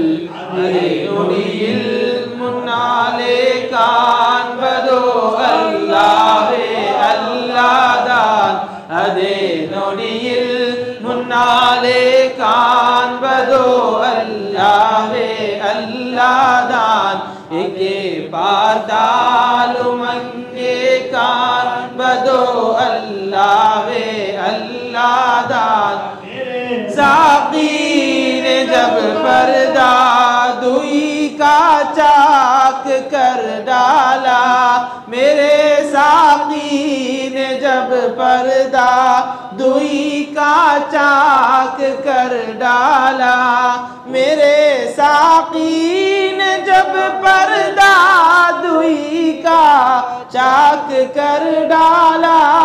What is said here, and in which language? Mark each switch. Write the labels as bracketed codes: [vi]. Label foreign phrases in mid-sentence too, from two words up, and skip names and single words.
[ta] அதே நொடியில் முன்னாலே காண்பதோ அல்லாஹ்வே அல்லாஹ்தான். அதே நொடியில் முன்னாலே காண்பதோ அல்லாஹ்வே அல்லாஹ்தான். எங்கே பார்த்தாலும் அங்கே காண்பதோ அல்லாஹ் அல்லாஹ் தான்। [ur] ساقی نے جب پردہ دوئی کا چاک کر ڈالا میرے ساقی نے جب پردہ دوئی کا چاک کر ڈالا میرے ساقی نے جب پردہ دوئی کا چاک کر ڈالا